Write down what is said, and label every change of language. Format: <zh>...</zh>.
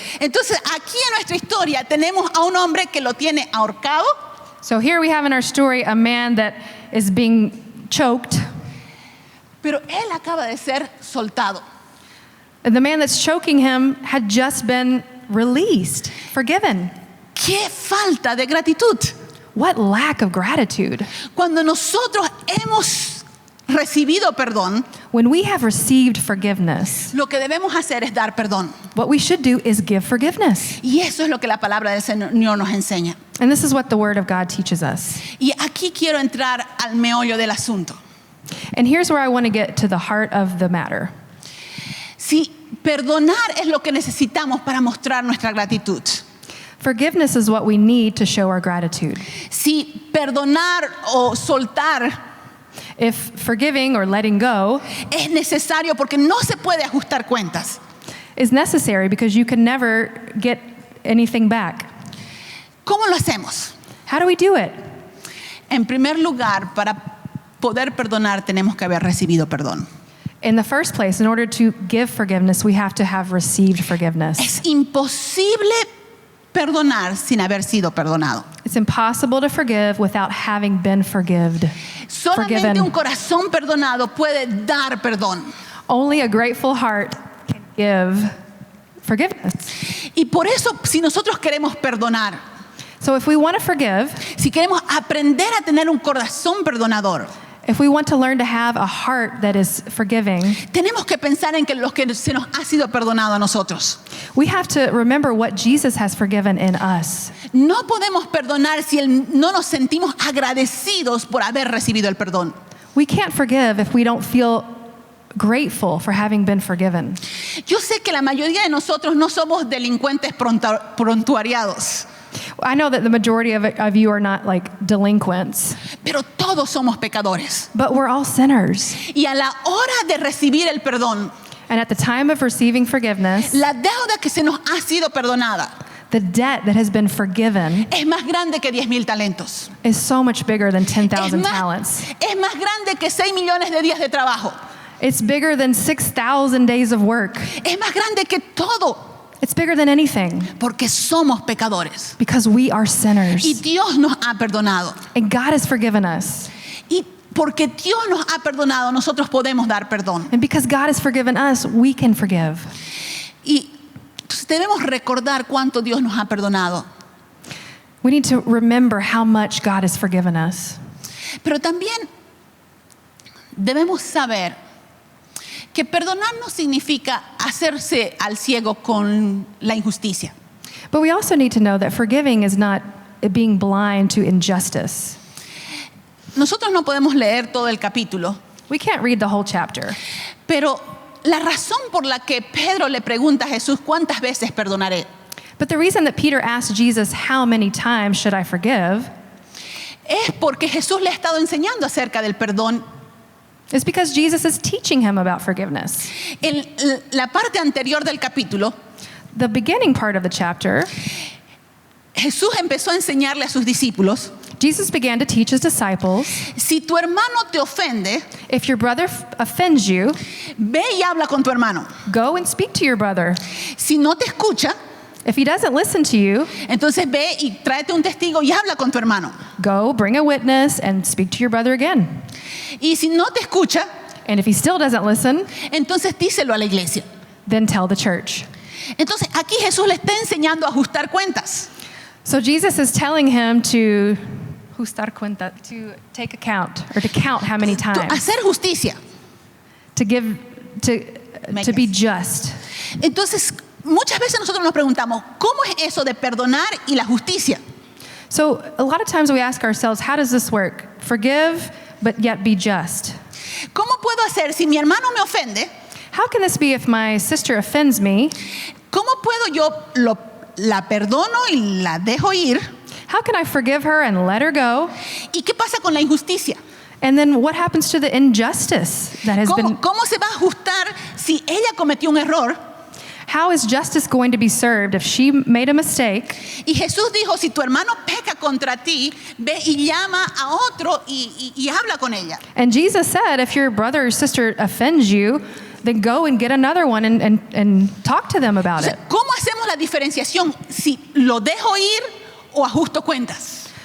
<es>Entonces, aquí en nuestra historia tenemos a un hombre que lo tiene ahorcado,</es> <en>So here we have in our story a man that is being choked.</en> <es>pero él acaba de ser soltado.</es> <en>And the man that's choking him had just been released, forgiven.</en> <es>¡Qué falta de gratitud!</es> <en>What lack of gratitude.</en> <es>Cuando nosotros hemos recibido perdón,</es> <en>When we have received forgiveness,</en> <es>lo que debemos hacer es dar perdón.</es> <en>what we should do is give forgiveness.</en> <es>Y eso es lo que la palabra del Señor nos enseña.</es> <en>And this is what the Word of God teaches us.</en> <es>Y aquí quiero entrar al meollo del asunto.</es> <en>And here's where I want to get to the heart of the matter.</en> <es>Si perdonar es lo que necesitamos para mostrar nuestra gratitud.</es> <en>Forgiveness is what we need to show our gratitude.</en> <es>Si perdonar o soltar</es> <en>If forgiving or letting go</en> <es>es necesario porque no se puede ajustar cuentas.</es> <en>is necessary because you can never get anything back,</en> <es>¿Cómo lo hacemos?</es> <en>how do we do it?</en> <es>En primer lugar, para poder perdonar tenemos que haber recibido perdón.</es> <en>In the first place, in order to give forgiveness, we have to have received forgiveness.</en> <es>Es imposible perdonar sin haber sido perdonado.</es> <en>It's impossible to forgive without having been forgiven.</en> <es>Solamente un corazón perdonado puede dar perdón.</es> <en>Only a grateful heart can give forgiveness.</en> <es>Y por eso, si nosotros queremos perdonar,</es> <en>So if we want to forgive,</en> <es>si queremos aprender a tener un corazón perdonador,</es> <en>if we want to learn to have a heart that is forgiving,</en> <es>tenemos que pensar en que lo que se nos ha sido perdonado a nosotros.</es> <en>we have to remember what Jesus has forgiven in us.</en> <es>No podemos perdonar si no nos sentimos agradecidos por haber recibido el perdón.</es> <en>We can't forgive if we don't feel grateful for having been forgiven.</en> <es>Yo sé que la mayoría de nosotros no somos delincuentes prontuariados,</es> <en>I know that the majority of you are not like delinquents,</en> <es>pero todos somos pecadores.</es> <en>but we're all sinners.</en> <es>Y a la hora de recibir el perdón,</es> <en>And at the time of receiving forgiveness,</en> <es>la deuda que se nos ha sido perdonada,</es> <en>The debt that has been forgiven</en> <es>es más grande que 10,000 talentos.</es> <en>is so much bigger than 10,000</en> <es>Es</es> <en>talents.</en> <es>más grande que 6 millones de días de trabajo.</es> <en>It's bigger than 6,000 days of work.</en> <es>Es más grande que todo,</es> <en>It's bigger than anything</en> <es>porque somos pecadores.</es> <en>because we are sinners.</en> <es>Y Dios nos ha perdonado.</es> <en>And God has forgiven us.</en> <es>Y porque Dios nos ha perdonado, nosotros podemos dar perdón.</es> <en>And because God has forgiven us, we can forgive.</en> <es>Y entonces debemos recordar cuánto Dios nos ha perdonado.</es> <en>We need to remember how much God has forgiven us.</en> <es>Pero también debemos saber que perdonar no significa hacerse al ciego con la injusticia.</es> <en>But we also need to know that forgiving is not being blind to injustice.</en> <es>Nosotros no podemos leer todo el capítulo,</es> <en>We can't read the whole chapter.</en> <es>pero la razón por la que Pedro le pregunta a Jesús cuántas veces perdonaré</es> <en>But the reason that Peter asked Jesus, how many times should I forgive,</en> <es>es porque Jesús le ha estado enseñando acerca del perdón.</es> <en>is because Jesus is teaching him about forgiveness.</en> <es>En la parte anterior del capítulo,</es> <en>The beginning part of the chapter,</en> <es>Jesús empezó a enseñarle a sus discípulos,</es> <en>Jesus began to teach his disciples,</en> <es>si tu hermano te ofende,</es> <en>if your brother offends you,</en> <es>ve y habla con tu hermano.</es> <en>go and speak to your brother.</en> <es>Si no te escucha,</es> <en>If he doesn't listen to you,</en> <es>entonces ve y tráete un testigo y habla con tu hermano.</es> <en>go bring a witness and speak to your brother again.</en> <es>Y si no te escucha,</es> <en>And if he still doesn't listen,</en> <es>entonces díselo a la iglesia.</es> <en>then tell the church.</en> <es>Entonces aquí Jesús le está enseñando a ajustar cuentas.</es> <en>So Jesus is telling him to</en> <es>ajustar cuenta,</es> <en>to take account or to count how many times,</en> <es>Hacer justicia.</es> <en>to give, Make to be it. just.</en> <es>Entonces, muchas veces nosotros nos preguntamos, ¿cómo es eso de perdonar y la justicia?</es> <en>So a lot of times we ask ourselves, how does this work? Forgive, but yet be just.</en> <es>¿Cómo puedo hacer si mi hermano me ofende?</es> <en>How can this be if my sister offends me?</en> <es>¿Cómo puedo yo la perdono y la dejo ir?</es> <en>How can I forgive her and let her go?</en> <es>¿Y qué pasa con la injusticia?</es> <en>And then what happens to the injustice that has been?</en> <es>¿Cómo se va a ajustar si ella cometió un error?</es> <en>How is justice going to be served if she made a mistake?</en> <es>Y Jesús dijo, si tu hermano peca contra ti, ve y llama a otro y habla con ella.</es> <en>And Jesus said, if your brother or sister offends you, then go and get another one and talk to them</en> <es>O</es> <en>about</en> <es>sea,</es> <en>it.</en> <es>¿cómo hacemos la diferenciación si lo dejo ir o ajusto cuentas?</es>